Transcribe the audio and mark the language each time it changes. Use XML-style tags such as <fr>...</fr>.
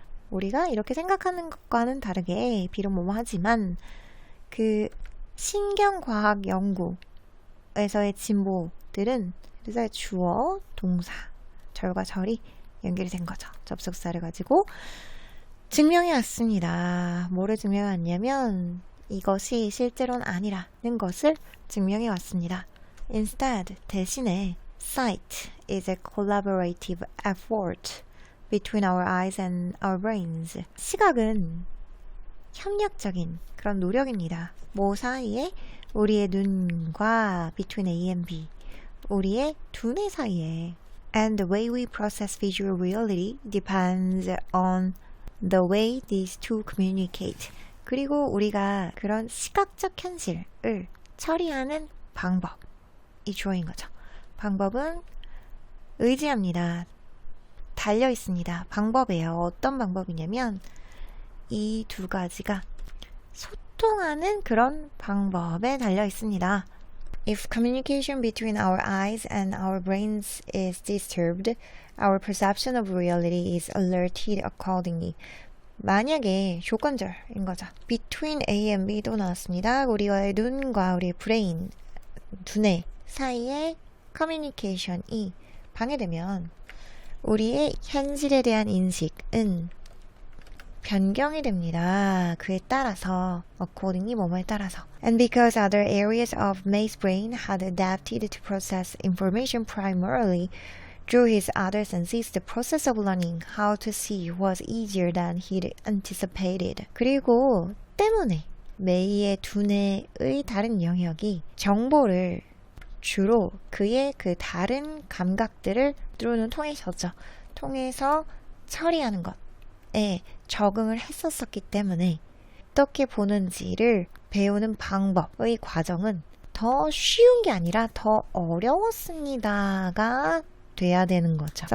<ko>우리가 이렇게 생각하는 것과는 다르게 비록 뭐뭐 하지만 그 신경과학 연구에서의 진보들은 그래서 주어, 동사, 절과 절이 연결이 된 거죠. 접속사를 가지고 증명해 왔습니다. 뭐를 증명해 왔냐면 이것이 실제로는 아니라는 것을 증명해 왔습니다.</ko> <en>Instead,</en> <ko>대신에</ko> <en>sight is a collaborative effort between our eyes and our brains.</en> <ko>시각은 협력적인 그런 노력입니다. 뭐 사이에? 우리의 눈과</ko> <en>between A and B.</en> <ko>우리의 두뇌 사이에.</ko> <en>And the way we process visual reality depends on the way these two communicate.</en> <ko>그리고 우리가 그런 시각적 현실을 처리하는 방법이 주어인 거죠. 방법은 의지합니다. 달려 있습니다. 방법이에요. 어떤 방법이냐면 이 두 가지가 소통하는 그런 방법에 달려 있습니다.</ko> <en>If communication between our eyes and our brains is disturbed, our perception of reality is alerted accordingly.</en> <ko>만약에 조건절인 거죠. Between A and B도 나왔습니다. 우리의 눈과 우리의 브레인, 두뇌 사이의 커뮤니케이션이 방해되면 우리의 현실에 대한 인식은 변경이 됩니다. 그에 따라서, accordingly 뭐뭐에 따라서.</ko> <en>And because other areas of May's brain had adapted to process information primarily through his other senses, the process of learning how to see was easier than he'd anticipated.</en> <ko>그리고 때문에 메이의 두뇌의 다른 영역이 정보를 주로 그의 그 다른 감각들을 through는 통해서 처리하는 것에 적응을 했었었기 때문에 어떻게 보는지를 배우는 방법의 과정은 더 쉬운 게 아니라 더 어려웠습니다가 돼야 되는 거죠.</ko>